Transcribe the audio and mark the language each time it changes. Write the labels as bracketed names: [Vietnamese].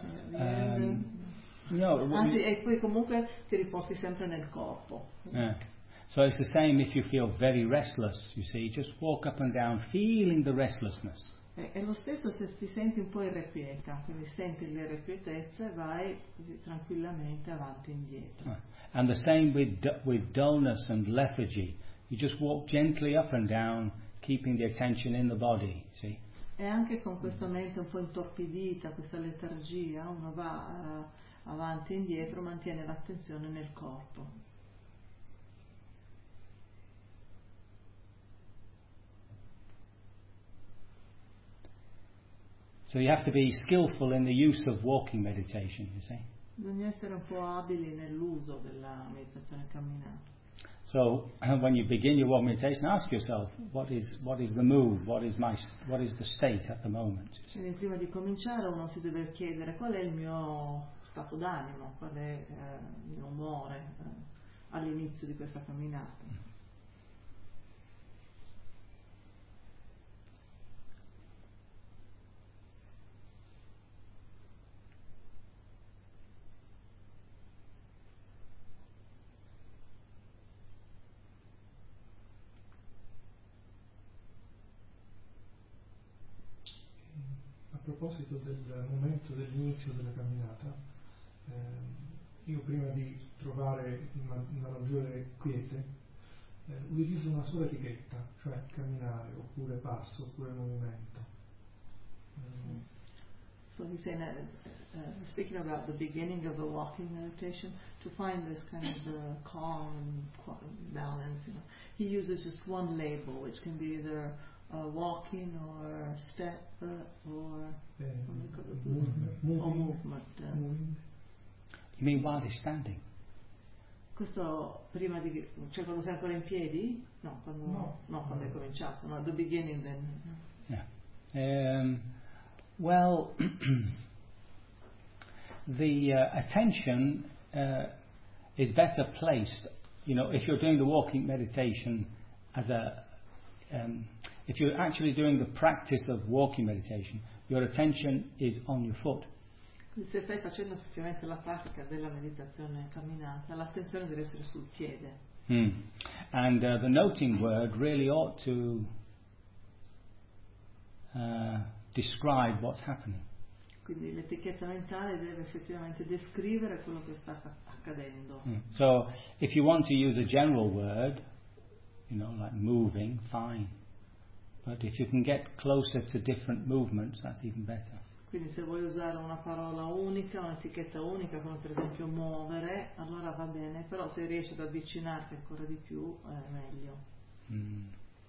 [Italian] E poi comunque ti riporti sempre nel corpo. [English] So it's the same if you feel very restless, you see, just walk up and down feeling the restlessness. [Italian] È lo stesso se ti senti un po' irrequieta, quindi senti l'irrequietezza e vai così tranquillamente avanti e indietro. [English] And the same with dullness and lethargy. You just walk gently up and down, keeping the attention in the body, see? [Italian] E anche con questa mente un po' intorpidita, questa letargia, uno va avanti e indietro, mantiene l'attenzione nel corpo. [English] So you have to be skillful in the use of walking meditation, you see. [Italian] Bisogna essere un po' abili nell'uso della meditazione camminata. [English] So when you begin your walking meditation, ask yourself what is the move, what is the state at the moment. [Italian] Quindi prima di cominciare uno si deve chiedere qual è il mio stato d'animo, qual è il mio umore all'inizio di questa camminata. A proposito del momento dell'inizio della camminata, io prima di trovare una maggiore quiete utilizzo una sola etichetta, cioè camminare oppure passo oppure movimento. [English] So he's saying that, speaking about the beginning of the walking meditation, to find this kind of calm and balance, you know, he uses just one label, which can be either walking or step or movement. You mean while he's standing? [Italian] Questo prima di, cioè quando sei ancora in piedi? No, quando no, no, quando hai cominciato, no, [English] the beginning then. Yeah. Well, the attention is better placed, you know, if you're doing the walking meditation as a, if you're actually doing the practice of walking meditation, your attention is on your foot. [Italian] Se stai facendo effettivamente la pratica della meditazione camminata, l'attenzione deve essere sul piede. [English] And the noting word really ought to describe what's happening. [Italian] Quindi l'etichetta mentale deve effettivamente descrivere quello che sta accadendo. [English] So if you want to use a general word, you know, like moving, fine. But if you can get closer to different movements, that's even better. [Italian] Quindi se vuoi usare una parola unica, un'etichetta unica, come per esempio muovere, allora va bene, però se riesci ad avvicinarti ancora di più è meglio.